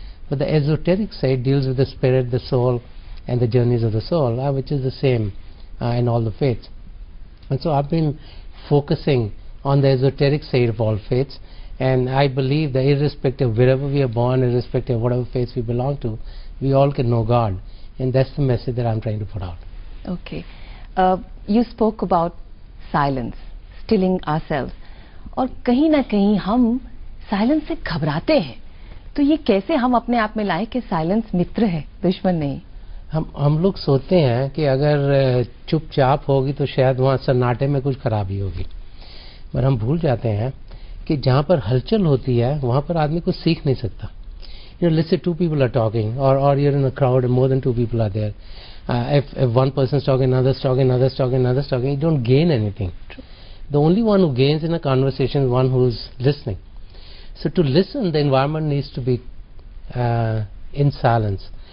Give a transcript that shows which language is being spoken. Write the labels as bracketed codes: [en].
[en] But the esoteric side deals with the spirit, the soul, and the journeys of the soul, which is the same in all the faiths. And so I've been focusing on the esoteric side of all faiths, and I believe that irrespective of wherever we are born, irrespective of whatever faith we belong to, we all can know God, and that's the message that I'm trying to put out. Okay. You spoke about silence, stilling ourselves, [hi] और कहीं ना कहीं हम silence से घबराते हैं, तो ये कैसे हम अपने आप में लाएं कि साइलेंस मित्र है, दुश्मन नहीं? हम लोग सोचते हैं कि अगर चुपचाप होगी तो शायद वहाँ सन्नाटे में कुछ खराबी होगी, पर हम भूल जाते हैं कि जहाँ पर हलचल होती है वहाँ पर आदमी कुछ सीख नहीं सकता. [en] You know, let's say 2 people are talking, or you're in a crowd and more than 2 people are there. If one person's talking, another's talking, another's talking, another's talking, you don't gain anything. The only one who gains in a conversation is one who's listening. So to listen, the environment needs to be in silence.